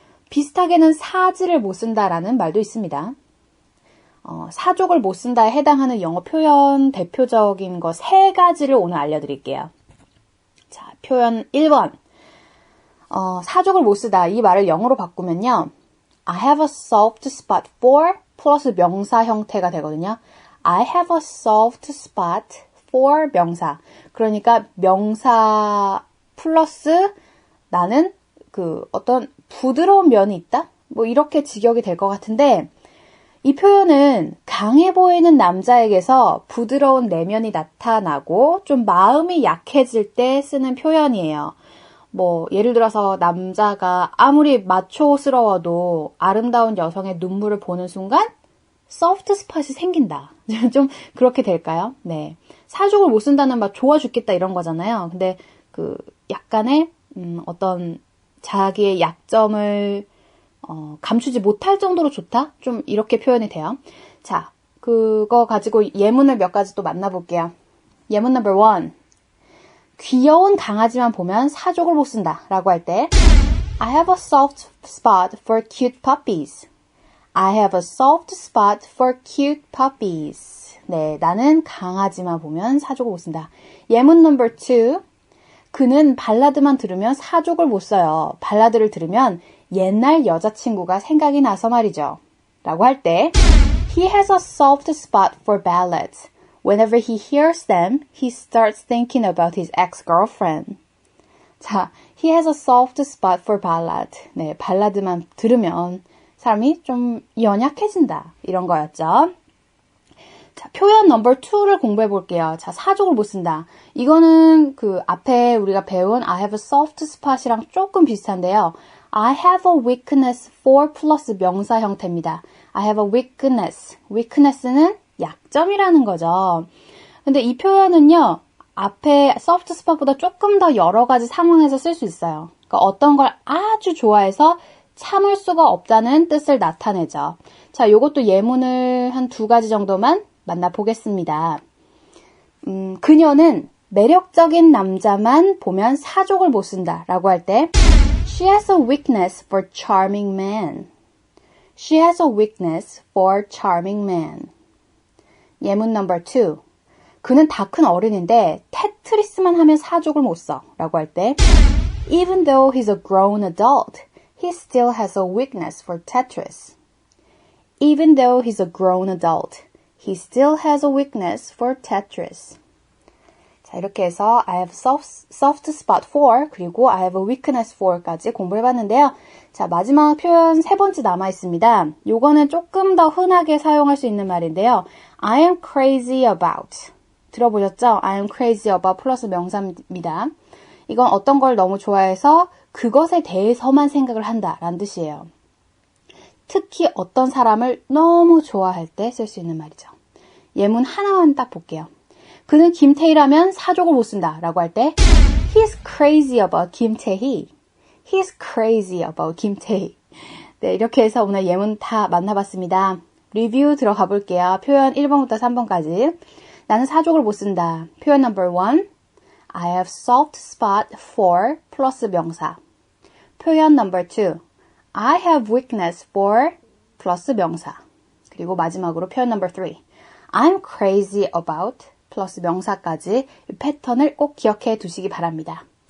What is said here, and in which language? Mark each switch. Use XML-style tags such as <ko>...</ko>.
<ko>비슷하게는 사지를 못 쓴다라는 말도 있습니다. 사족을 못 쓴다에 해당하는 영어 표현 대표적인 거 3가지를 오늘 알려드릴게요. 자, 표현 1번. 사족을 못 쓰다. 이 말을 영어로 바꾸면요.</ko> <en>I have a soft spot for</en> <ko>플러스 명사 형태가 되거든요.</ko> <en>I have a soft spot for 명사.</en> <ko>그러니까 명사 플러스 나는 그 어떤 부드러운 면이 있다? 이렇게 직역이 될 것 같은데 이 표현은 강해 보이는 남자에게서 부드러운 내면이 나타나고 좀 마음이 약해질 때 쓰는 표현이에요. 예를 들어서 남자가 아무리 마초스러워도 아름다운 여성의 눈물을 보는 순간 소프트 스팟이 생긴다. 좀 그렇게 될까요? 네. 사족을 못 쓴다는 말 좋아 죽겠다 이런 거잖아요. 근데 그 약간의 어떤 자기의 약점을 감추지 못할 정도로 좋다? 좀 이렇게 표현이 돼요. 자, 그거 가지고 예문을 몇 가지 또 만나볼게요. 예문 넘버 1. 귀여운 강아지만 보면 사족을 못 쓴다 라고 할 때</ko> <en>I have a soft spot for cute puppies. I have a soft spot for cute puppies.</en> <ko>네, 나는 강아지만 보면 사족을 못 쓴다. 예문 넘버 2. 그는 발라드만 들으면 사족을 못 써요. 발라드를 들으면 옛날 여자친구가 생각이 나서 말이죠. 라고 할 때</ko> <en>He has a soft spot for ballads. Whenever he hears them, he starts thinking about his ex-girlfriend. 자, he has a soft spot for ballad.</en> <ko>네, 발라드만 들으면 사람이 좀 연약해진다. 이런 거였죠. 자, 표현 넘버 2를 공부해 볼게요. 자, 사족을 못 쓴다. 이거는 그 앞에 우리가 배운</ko> <en>I have a soft spot</en> <ko>이랑 조금 비슷한데요.</ko> <en>I have a weakness for</en> <ko>플러스 명사 형태입니다.</ko> <en>I have a weakness.</en> <ko>weakness는 약점이라는 거죠. 근데 이 표현은요, 앞에 soft spot보다 조금 더 여러 가지 상황에서 쓸 수 있어요. 그러니까 어떤 걸 아주 좋아해서 참을 수가 없다는 뜻을 나타내죠. 자, 요것도 예문을 한 2가지 정도만 만나보겠습니다. 그녀는 매력적인 남자만 보면 사족을 못 쓴다 라고 할 때</ko> <en>She has a weakness for charming men. She has a weakness for charming men.</en> <ko>예문 넘버 2. 그는 다 큰 어른인데 테트리스만 하면 사족을 못 써 라고 할 때</ko> <en>Even though he's a grown adult, he still has a weakness for Tetris. Even though he's a grown adult, he still has a weakness for Tetris.</en> <ko>자, 이렇게 해서</ko> <en>I have soft spot for</en> <ko>그리고</ko> <en>I have a weakness for</en> <ko>까지 공부해봤는데요. 자, 마지막 표현 3번째 남아있습니다. 요거는 조금 더 흔하게 사용할 수 있는 말인데요.</ko> <en>I am crazy about.</en> <ko>들어보셨죠?</ko> <en>I am crazy about</en> <ko>플러스 명사입니다. 이건 어떤 걸 너무 좋아해서 그것에 대해서만 생각을 한다 라는 뜻이에요. 특히 어떤 사람을 너무 좋아할 때 쓸 수 있는 말이죠. 예문 하나만 딱 볼게요. 그는 김태희라면 사족을 못 쓴다 라고 할 때</ko> <en>He's crazy about</en> <ko>김태희.</ko> <en>He's crazy about 김태희.</en> <ko>네, 이렇게 해서 오늘 예문 다 만나봤습니다. 리뷰 들어가 볼게요. 표현 1번부터 3번까지. 나는 사족을 못 쓴다. 표현 넘버 1.</ko> <en>I have soft spot for</en> <ko>플러스 명사. 표현 넘버 2.</ko> <en>I have weakness for</en> <ko>플러스 명사. 그리고 마지막으로 표현 넘버 3.</ko> <en>I'm crazy about</en> <ko>플러스 명사까지 이 패턴을 꼭 기억해 두시기 바랍니다.</ko>